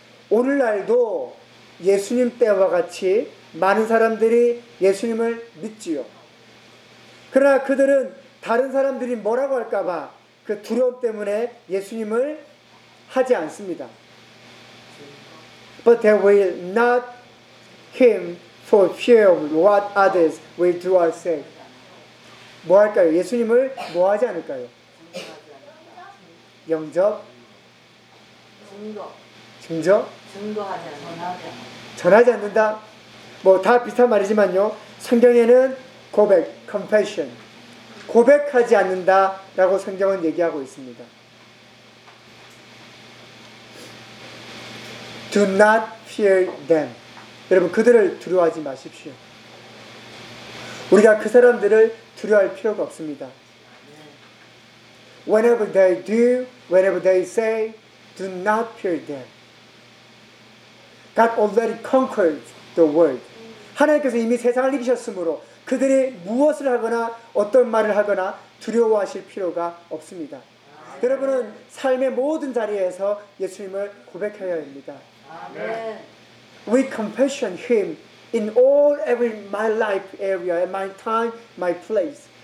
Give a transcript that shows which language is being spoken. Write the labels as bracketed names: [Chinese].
[Korean] 오늘날도 예수님 때와 같이 많은 사람들이 예수님을 믿지요. 그러나 그들은 다른 사람들이 뭐라고 할까봐 그 두려움 때문에 예수님을 하지 않습니다. [English] But they will not him for fear of what others will do or say. [Korean] 뭐 할까요? 예수님을 뭐 하지 않을까요? 영접? 증거. 증거? 증거하지 않아. 전하지 않아. 전하지 않는다? 뭐 다 비슷한 말이지만요. 성경에는 고백, confession. 고백하지 않는다 라고 성경은 얘기하고 있습니다. [English] Do not fear them. [Korean] 여러분 그들을 두려워하지 마십시오. 우리가 그 사람들을 두려워할 필요가 없습니다. [English] Whenever they do, whenever they say, do not fear them. God already conquered the world. [Korean] 하나님께서 이미 세상을 이기셨으므로 그들이 무엇을 하거나 어떤 말을 하거나 두려워하실 필요가 없습니다. 아멘. 여러분은 삶의 모든 자리에서 예수님을 고백해야 합니다. 아멘. [English] We confession him in all every my life area, my time, my place.